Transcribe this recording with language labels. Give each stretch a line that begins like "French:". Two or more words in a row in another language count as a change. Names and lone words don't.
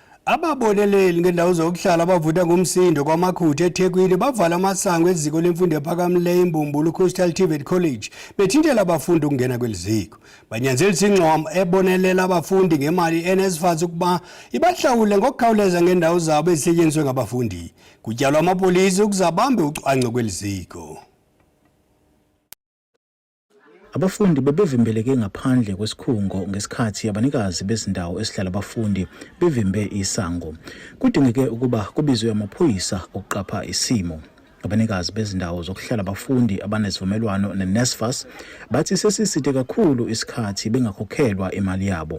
Xhosa: Ababoneleli ngendawo zokuhlala abavuta ngumsindo kwaMakhutha eThekwini bavala amasango eziko lemfundo ephakamileyo eMbumbulu Coastal TVET College bethintela abafundi ukungena kweliziko. Banyanzelisa ingxomo ebonelela abafundi ngemali NSFAS ukuba ibahlawule ngokukhawuleza ngendawo zabo ezisetyenziswe ngabafundi. Kutyalwa amapolisi ukuzabambe ucwangco kweliziko.
Zulu: Abafundi bebevimbeleke ngaphandle kwesikhungo ngesikhathi abanikazi bezindawo esihlala abafundi bevimbe isango. Kudingeke ukuba kubizwe amaphoyisa ukuqapha isimo. Abanikazi bezindawo zokuhlala abafundi abanesivumelwano neNSFAS bathi sesiside kakhulu isikhathi bengakhokhelwa imali yabo.